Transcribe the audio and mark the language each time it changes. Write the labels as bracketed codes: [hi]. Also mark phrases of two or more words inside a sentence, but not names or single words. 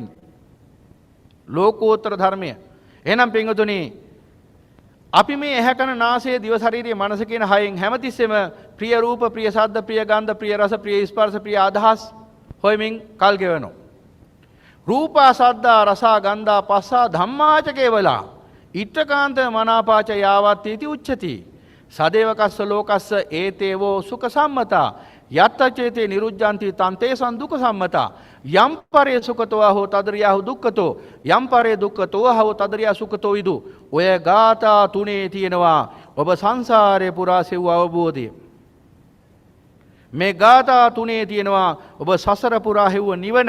[si] ලෝකෝත්තර ධර්මය. එහෙනම් පින්වතුනි අපි මේ ඇහැ කන නාසය දිව ශරීරය මනස කියන හයෙන් හැමතිස්සෙම ප්‍රිය රූප, ප්‍රිය ශබ්ද, ප්‍රිය ගන්ධ, ප්‍රිය රස, ප්‍රිය ස්පර්ශ, ප්‍රිය අදහස් හොයමින් කල් ගෙවනවා. [pi] රූපා සද්දා රසා ගන්ධා පස්සා ධම්මාච කේවලා ඉත්තකාන්ත මනාපාච යාවත් इति උච්චති. සදේවකස්ස ලෝකස්ස ඒතේවෝ සුඛ සම්මතා යත්ත චේතේ නිරුද්ධಂತಿ තන්තේ සන්දුක සම්මතා යම් පරේ සුඛතෝ හෝ තදරියාහු දුක්ඛතෝ යම් පරේ දුක්ඛතෝ හෝ තදරියා සුඛතෝ විදු. [si] ඔය ගාථා තුනේ තියෙනවා ඔබ සංසාරේ පුරා සෙව් අවබෝධය. මේ ගාථා තුනේ තියෙනවා ඔබ සසර පුරා හෙව්ව නිවන.